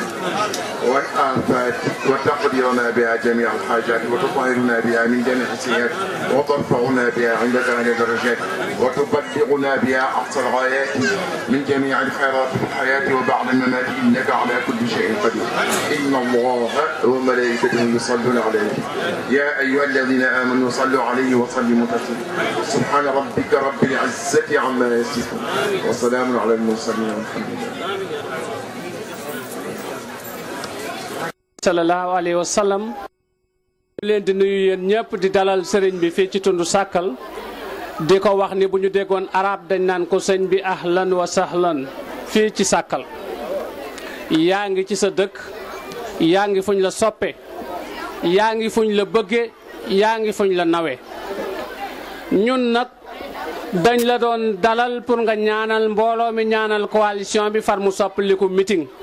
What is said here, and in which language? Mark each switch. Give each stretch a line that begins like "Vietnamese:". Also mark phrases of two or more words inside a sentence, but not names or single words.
Arabic: والآفات وتقدرنا بها جميع الحاجات وتطهرنا بها من جميع السيئات وترفعنا بها عندك أعلى الدرجات وتبلغنا بها أقصى الغايات من جميع الخيرات في الحياة وبعد الممات إنك على كل شيء قدير إن الله وملائكته يصلون عليه يا أيها الذين آمنوا صلوا عليه وسلموا تسليما سبحان ربك رب العزة عما يصفون وسلام على المرسلين والحمد لله صلى الله عليه وسلم
Wolof: leen di nuyu yéen ñëpp di dalal sëriñ bi fii ci tundu Sàkkal di ko wax ni bu ñu déggoon arab dañ naan ko sëñ bi
Arabic: أهلا وسهلا
Wolof: fii ci Sàkkal yaa ngi ci sa dëkk yaa ngi fuñ la soppe yaa ngi fuñ la bëgge yaa ngi fuñ la nawe ñun nag dañ la doon dalal pour nga ñaanal mbooloo mi ñaanal coalition bi far mu soppaliku meeting